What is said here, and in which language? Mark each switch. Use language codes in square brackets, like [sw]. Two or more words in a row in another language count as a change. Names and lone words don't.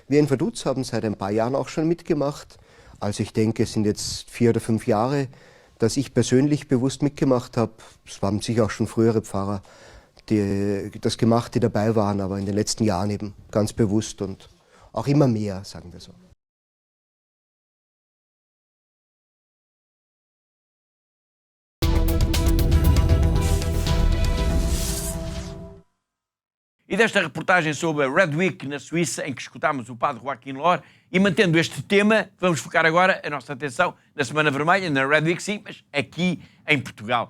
[de] Wir in Vaduz haben seit ein paar Jahren auch schon mitgemacht. Also ich denke, es sind jetzt 4 oder 5 Jahre, dass ich persönlich bewusst mitgemacht habe. Es waren sicher auch schon frühere Pfarrer, die das gemacht, die dabei waren, aber in den letzten Jahren eben ganz bewusst und auch immer mehr, sagen wir so. [pt] E desta reportagem sobre a [en] Red Week [pt] na Suíça, em que escutámos o padre Joaquim Lohre, e mantendo este tema, vamos focar agora a nossa atenção na Semana Vermelha, na [en] Red Week [pt] sim, mas aqui em Portugal.